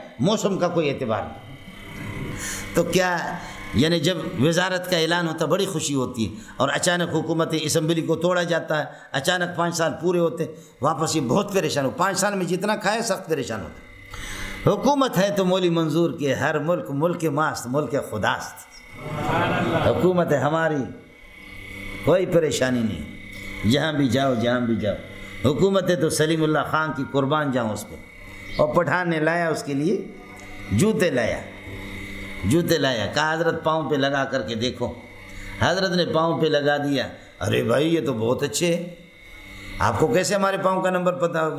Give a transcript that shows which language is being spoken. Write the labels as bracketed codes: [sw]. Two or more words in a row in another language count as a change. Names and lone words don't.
[ur] موسم کا کوئی اعتبار نہیں۔ تو کیا یعنی جب وزارت کا اعلان ہوتا بڑی خوشی ہوتی ہے، اور اچانک حکومت اسمبلی کو توڑا جاتا ہے، اچانک 5 سال پورے ہوتے، واپس یہ بہت پریشان ہو، 5 سال میں جتنا کھائے سخت پریشان ہوتے۔ حکومت ہے تو مولی منظور کے، [fa] ہر ملک ماست، ملک خداست، [ur] حکومت ہے ہماری، کوئی پریشانی نہیں، جہاں بھی جاؤ جہاں بھی جاؤ، حکومت ہے تو سلیم اللہ خان کی قربان جاؤں اس پہ۔ اور پٹھان نے لایا اس کے لیے جوتے لایا، کہا حضرت پاؤں پہ لگا کر کے دیکھو، حضرت نے پاؤں پہ لگا دیا، ارے بھائی یہ تو بہت اچھے ہیں، آپ کو کیسے ہمارے پاؤں کا نمبر پتہ ہو گیا؟